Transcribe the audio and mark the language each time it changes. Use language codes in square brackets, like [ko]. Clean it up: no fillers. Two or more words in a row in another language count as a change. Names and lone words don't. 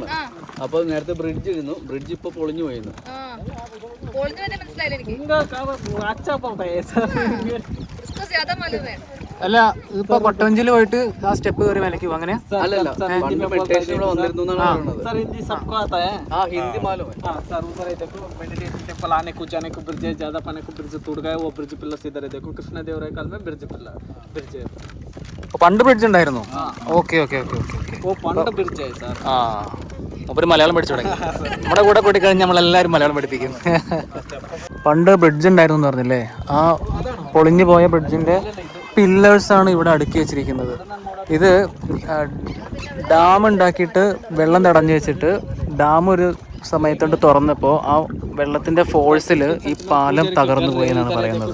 [ml] അപ്പോൾ നേരത്തെ ബ്രിഡ്ജ് ഇരുന്നു, ബ്രിഡ്ജ് ഇപ്പൊ പൊളിഞ്ഞു പോയിരുന്നു. അല്ല, ഇപ്പൊ കൊട്ടവഞ്ചിയിൽ പോയിട്ട് ആ സ്റ്റെപ്പ് കയറി മേലേക്ക് അങ്ങനെ അല്ലല്ല, മെഡിറ്റേഷൻ ഇവിടെ വന്നിരുന്നു എന്നാണ് പറയുന്നത്. [hi] हिंदी मालूम है सर. उधर है देखो, [en] meditation temple [hi] आने को जाने को ब्रिज है, ज्यादा पाने को ब्रिज टूट गया. वो [en] bridge pillar [hi] इधर है देखो, कृष्णदेवराय काल में [en] bridge pillar bridge [hi] है. [ml] പണ്ട് ബ്രിഡ്ജ് ഉണ്ടായിരുന്നു. [en] okay okay okay okay okay. [hi] वो പണ്ട് ब्रिज है सर. [ml] ഒരു മലയാളം പഠിച്ചു തുടങ്ങി. നമ്മുടെ കൂടെ കൂടി കഴിഞ്ഞ് നമ്മളെല്ലാവരും മലയാളം പഠിപ്പിക്കും. പണ്ട് ബ്രിഡ്ജ് ഉണ്ടായിരുന്നു എന്ന് പറഞ്ഞില്ലേ? ആ പൊളിഞ്ഞു പോയ ബ്രിഡ്ജിന്റെ പില്ലേഴ്സാണ് ഇവിടെ അടുക്കി വെച്ചിരിക്കുന്നത്. ഇത് ഡാം ഉണ്ടാക്കിയിട്ട് വെള്ളം തടഞ്ഞു വെച്ചിട്ട് ഡാം ഒരു സമയത്തോട്ട് തുറന്നപ്പോൾ ആ വെള്ളത്തിൻ്റെ ഫോഴ്സിൽ ഈ പാലം തകർന്നു പോയി എന്നാണ് പറയുന്നത്.